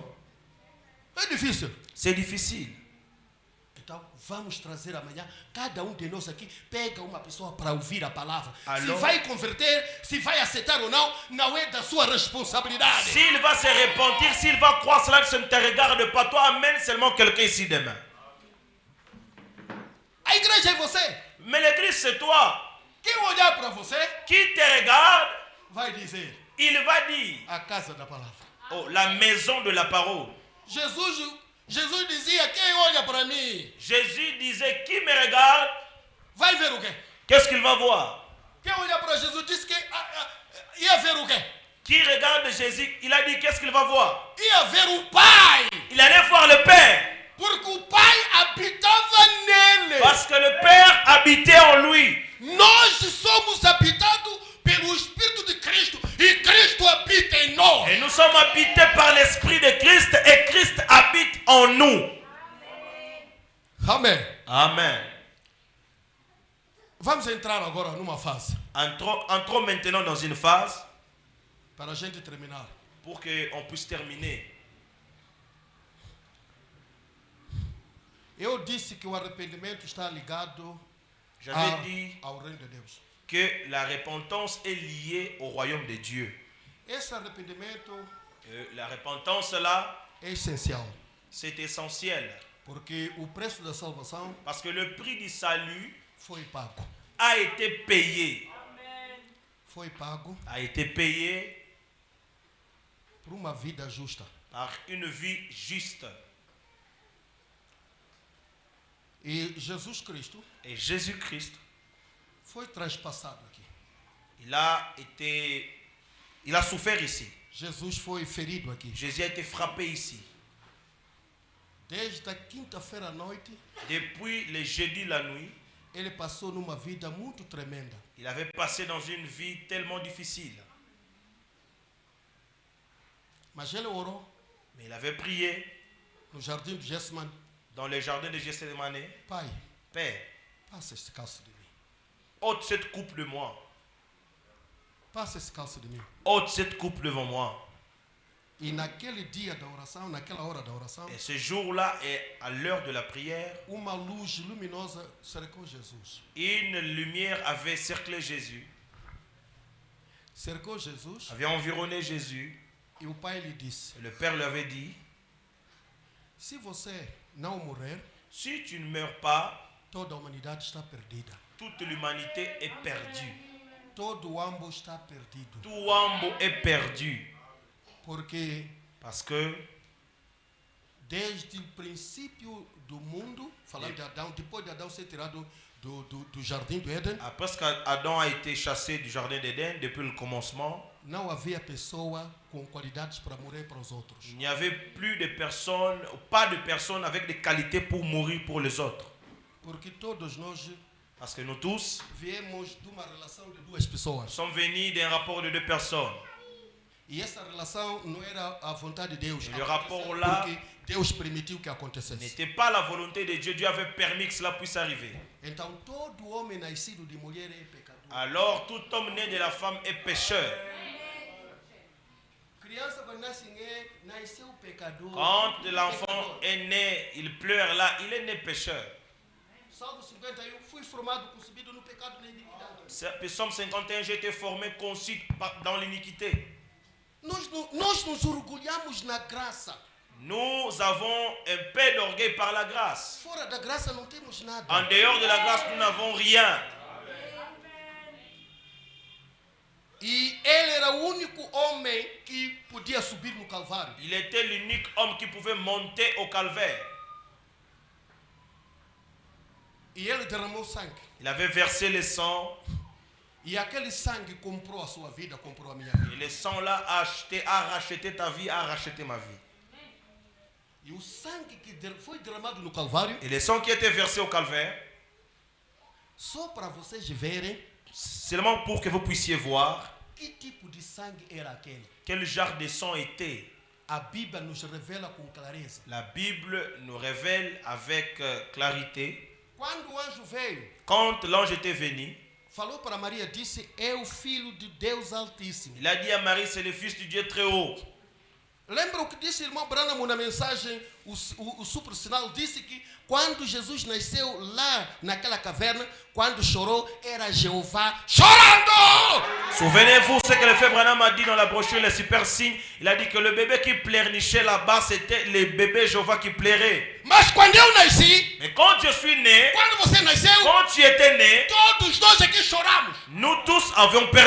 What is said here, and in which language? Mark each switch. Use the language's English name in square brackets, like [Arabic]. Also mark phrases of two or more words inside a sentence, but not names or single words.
[Portuguese] É difícil. [French] C'est difficile. [Portuguese] Então, vamos trazer amanhã, cada um de nós aqui, pega uma pessoa para ouvir a palavra. [French] Alors, [Portuguese] se vai converter, se vai aceitar ou não, não é da sua responsabilidade. [French] s'il va se repentir, s'il va croire cela, ça ne te regarde pas. Toi, amène seulement quelqu'un ici demain. [Portuguese] A igreja é você. [French] Mais l'église, c'est toi. [Portuguese] Quem olhar para você, [French] Qui te regarde, [Portuguese] vai dizer, [French] il va dire, [Portuguese] a casa da palavra. [French] oh, la maison de la parole. [Portuguese] Jesus dizia, quem olha para mim, [French] Jésus disait, qui me regarde, [Portuguese] vai ver o quê? [French] qu'est-ce qu'il va voir? [Portuguese] Quem olha para Jesus disse que ia ver o quê? [French] Qui regarde Jésus, il a dit, qu'est-ce qu'il va voir? [Portuguese] Ia ver o Pai. [French] Il allait voir le Père. [Portuguese] Porque o Pai habitava nele. [French] Parce que le Père habitait en lui. [Portuguese] Nós somos habitados pelo Espírito de Cristo e Cristo habita em nós. [French] Et nous sommes habités par l'Esprit de Christ et Christ habite en nous. [Portuguese] Amém. [French] Amen. [Portuguese] Vamos entrar agora numa fase [French] Entrons maintenant dans une phase [Portuguese] para a gente terminar. [French] pour qu'on puisse terminer. [Portuguese] Eu disse que o arrependimento está ligado [French] J'avais dit [Portuguese] ao reino de Deus. [French] que la repentance est liée au royaume de Dieu. [Portuguese] Esse arrependimento [French] La repentance là, [Portuguese] é essencial, [French] c'est essentiel. [Portuguese] porque o preço da salvação [French] Parce que le prix du salut [Portuguese] foi pago. [French] a été payé. [Portuguese] Foi pago [French] A été payé [Portuguese] por uma vida justa. [French] par une vie juste. [Portuguese] E Jesus Cristo [French] Et Jésus-Christ, [Portuguese] foi transpassado aqui. [French] il a souffert ici. [Portuguese] Jesus foi ferido aqui. [French] Jésus a été frappé ici. [Portuguese] Desde a quinta-feira à noite, [French] Depuis le jeudi la nuit, [Portuguese] ele passou numa vida muito tremenda. [French] il avait passé dans une vie tellement difficile. [Portuguese] Mas ele orou [French] Mais il avait prié [Portuguese] no jardim de Getsemane. [French] dans le jardin de Gethsemane. [Portuguese] Pai, [French] Père, [Portuguese] passa esse calço de mim. [French] ôte cette coupe de moi. [Portuguese] Passa esse calço de mim. [French] Ôte cette coupe devant moi. [Portuguese] E naquele dia da oração, naquela hora da oração, [French] Et ce jour-là, et à l'heure de la prière, [Portuguese] uma luz luminosa cercou Jesus. [French] une lumière avait cerclé Jésus, [Portuguese] Cercou Jesus [French] avait environné Jésus. [Portuguese] e o Pai lhe disse: [French] Et le Père lui avait dit, [Portuguese] se você não morrer, [French] si tu ne meurs pas, [Portuguese] toda a humanidade está perdida. [French] toute l'humanité est perdue. [Portuguese] Todo o ambo está perdido. [French] Tout Wambo est perdu. [Portuguese] Porque [French] Parce que [Portuguese] desde o princípio do mundo, falando de Adão, depois de Adão ser tirado do jardim do Éden, [French] après qu'Adam a été chassé du jardin d'Éden depuis le commencement, [Portuguese] não havia pessoa com qualidades para morrer para os outros. [French] il n'y avait plus de personnes, pas de personnes avec des qualités pour mourir pour les autres. [Portuguese] Porque todos nós [French] Parce que nous tous, [Portuguese] viemos de uma relação de duas pessoas. [French] nous sommes venus d'un rapport de deux personnes. [Portuguese] E essa relação não era a vontade de Deus. E o [French] rapport lá [Portuguese] porque Deus permitiu que acontecesse. [French] N'était pas la volonté de Dieu. Dieu avait permis que cela puisse arriver. [Portuguese] Então todo homem nascido de mulher é pecador. [French] Alors tout homme né de la femme est pécheur. [Portuguese] Criança quando nasceu pecador. [French] Quand l'enfant est né, il pleure là, il est né pécheur. [Portuguese] Salmo 51, fui formado, concebido no pecado e na iniquidade. [French] Psaume 51, j'ai été formé, conçu dans l'iniquité. [Portuguese] Nós nos orgulhamos na graça. [French] Nous avons un peu d'orgueil par la grâce. [Portuguese] Fora da graça não temos nada. [French] En dehors de la grâce, nous n'avons rien. [Portuguese] E ele era o único homem que podia subir no Calvário. [French] Il était l'unique homme qui pouvait monter au calvaire. [Portuguese] E ele derramou sangue. [French] Il avait versé le sang. [Portuguese] E aquele sangue comprou a sua vida, comprou a minha vida. [French] Et le sang là a racheté ta vie, a racheté ma vie. [Portuguese] E o sangue que foi derramado no Calvário, [French] Et le sang qui était versé au calvaire, [Portuguese] só para vocês verem [French] seulement pour que vous puissiez voir [Portuguese] que tipo de sangue era aquele. [French] quel genre de sang était. [Portuguese] A Bíblia nos revela com clareza. [French] La Bible nous révèle avec clarité. [Portuguese] Quando o anjo veio, [French] Quand l'ange était venu, [Portuguese] falou para Maria, disse: é o Filho de Deus Altíssimo. [French] il a dit à Marie, c'est le Fils du Dieu très haut. [Portuguese] Lembra o que disse o irmão Branham na mensagem, o super sinal, disse que quando Jesus nasceu lá naquela caverna, quando chorou, era Jeová chorando! [French] Souvenez-vous ce que le frère Branham a dit dans la brochure, les super signes. Il a dit que le bébé qui pleurnichait là-bas, c'était le bébé Jéhovah qui pleurait. [Portuguese] Mas quando eu nasci, [French] Mais quand je suis né, [Portuguese] quando você nasceu, [French] quand tu étais né, [Portuguese] todos nós aqui choramos. [French] nous tous avions [Portuguese] Mas